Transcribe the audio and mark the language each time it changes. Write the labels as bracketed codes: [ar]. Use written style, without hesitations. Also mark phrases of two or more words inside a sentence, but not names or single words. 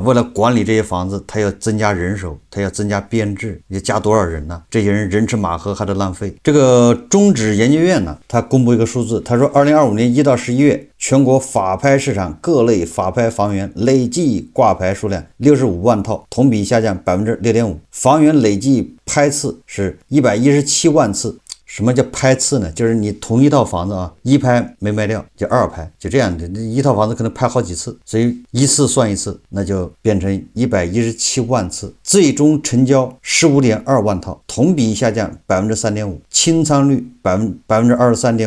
[zh] 為了管理這些房子，他要增加人手，他要增加編制，你加多少人呢？這些人吃馬喝還得浪費。這個中指研究院呢，他公布一個數字，他說2025年1到11月，全國法拍市場各類法拍房源累計掛牌數量65萬套，同比下降 6.5%， 房源累計拍次是117萬次。什麼叫拍次呢？就是你同一套房子啊，一拍沒賣掉就二拍，就這樣的，一套房子可能拍好幾次，所以一次算一次，那就变成117万次，最終成交15.2万套，同比下降 3.5%， 清倉率 23.5%。